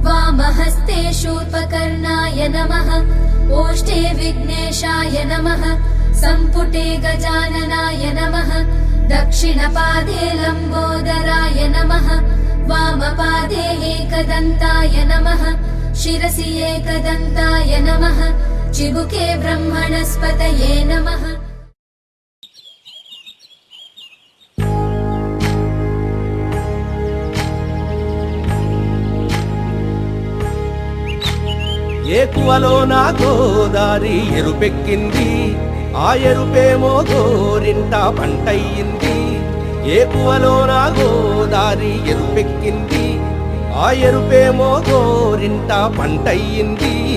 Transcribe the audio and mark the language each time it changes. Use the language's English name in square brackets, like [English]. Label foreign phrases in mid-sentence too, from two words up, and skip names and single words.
[Sanskrit] वामहस्ते शूर्पकर्णाय नमः ओष्ठे विघ्नेशाय नमः सम्पुटे गजाननाय नमः दक्षिणपादे लम्बोदराय नमः वामपादे एकदन्ताय नमः शिरसि एकदन्ताय नमः चिबुके ब्रह्मणस्पतये नमः। [Telugu] ఏకువలోన గోదారి ఎరుపెక్కింది ఆ ఎరుపేమో గోరింట పంటయ్యింది ఏకువలోన గోదారి ఎరుపెక్కింది ఆ ఎరుపేమో గోరింట పంటయ్యింది